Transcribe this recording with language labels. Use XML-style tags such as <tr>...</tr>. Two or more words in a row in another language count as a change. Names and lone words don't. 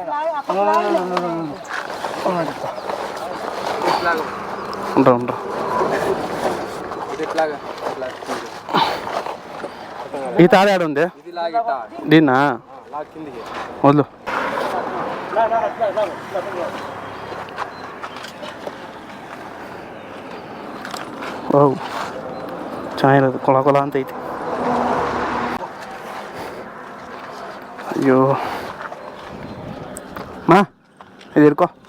<te>ఉండరా ఉండరా. ఈ తాడు ఆడ ఉంది దీన్నా వద్దు.</te> <kn>ಓ ಚೆನ್ನಾಗಿರೋದು ಕೊಳ ಕೊಳ ಅಂತ ಐತಿ. ಅಯ್ಯೋ ಮಾ ಇದು ಇರ್ಕೋ.</kn>